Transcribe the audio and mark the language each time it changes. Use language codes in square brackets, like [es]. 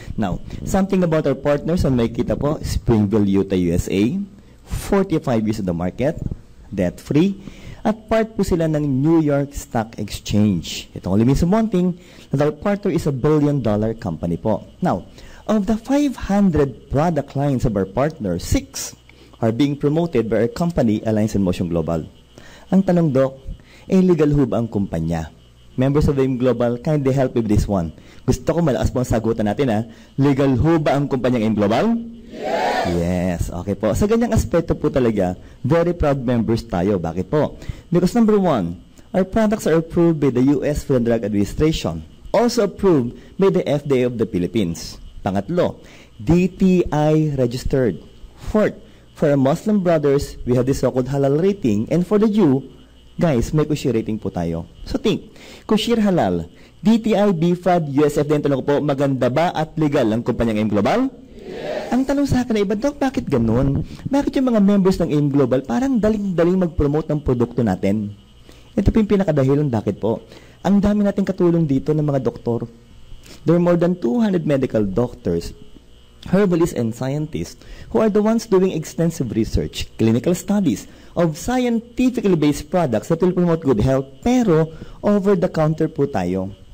[en] Now, something about our partners, [tl] ang makikita po, [en] Springville, Utah, USA, 45 years in the market, debt-free, [tl] at part po sila ng [en] New York Stock Exchange. It only means one thing, that our partner is a billion-dollar company po. Now, of the 500 product lines of our partner, 6 are being promoted by our company, Alliance in Motion Global. [tl] Ang tanong, Doc, legal ho ba ang kumpanya? [en] Members of AIM Global, kindly help with this one. [tl] Gusto ko malakas po ang sagutan natin, ha? Legal ho ba ang kumpanyang AIM Global? Yes! Yes, okay po. Sa ganyang aspeto po talaga, very proud members tayo. Bakit po? [en] Because number 1, our products are approved by the U.S. Food and Drug Administration, also approved by the FDA of the Philippines. [tl] Pangatlo, [en] DTI registered. Fourth, for our Muslim brothers, we have the so-called halal rating. And for the Jew, guys, [tl] may kosher rating po tayo. [en] So think, [tl] kosher halal, DTI, BFAD, USFD, ang tanong ko po, maganda ba at legal ang kumpanyang AIM Global? Yes. Ang tanong sa akin ay, Doc, bakit ganun? Bakit yung mga members ng AIM Global parang daling-daling mag-promote ng produkto natin? Ito po yung pinakadahilan, bakit po? Ang dami natin katulong dito ng mga doktor. [en] There are more than 200 medical doctors, herbalists and scientists who are the ones doing extensive research, clinical studies of scientifically based products that will promote good health, [tl] pero over-the-counter po tayo.